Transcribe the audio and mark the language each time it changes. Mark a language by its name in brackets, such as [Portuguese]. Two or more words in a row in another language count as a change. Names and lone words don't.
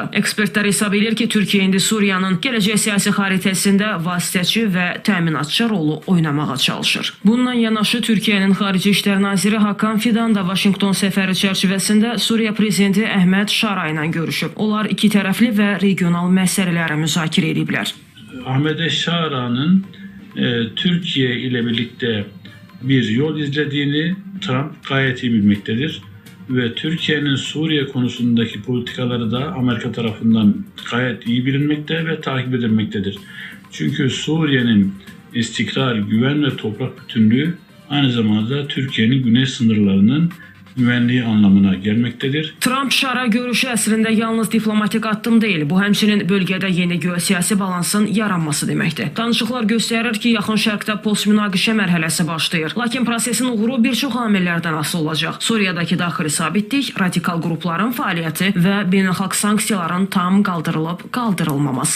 [Azerbaijani] Ekspertlər hesab edir ki, Türkiyə indi Suriyanın gələcək siyasi xəritəsində vasitəçi və təminatçı rolu oynamağa çalışır. Bununla yanaşı Türkiyənin Xarici İşlər Naziri Hakan Fidan da Vaşinqton səfəri çərçivəsində Suriya prezidenti Əhməd Şara ilə görüşüb. Onlar iki tərəfli və regional məsələləri müzakirə ediblər. [Turkish] Ahmet Şara'nın Türkiye ile birlikte bir yol izlediğini Trump gayet iyi bilmektedir. Ve Türkiye'nin Suriye konusundaki politikaları da Amerika tarafından gayet iyi bilinmekte ve takip edilmektedir. Çünkü Suriye'nin istikrar, güven ve toprak bütünlüğü aynı zamanda Türkiye'nin güney sınırlarının güvenliği anlamına gelmektedir. [Azerbaijani] Trump-Şara görüşü əslində yalnız diplomatik addım deyil, bu həmçinin bölgədə yeni geosiyasi balansın yaranması deməkdir. Danışıqlar göstərir ki, Yaxın Şərqdə post-münaqişə mərhələsi başlayır. Lakin prosesin uğuru bir çox amillərdən asılı olacaq. Suriyadakı daxili sabitlik, radikal qrupların fəaliyyəti və beynəlxalq sanksiyaların tam qaldırılıb-qaldırılmaması.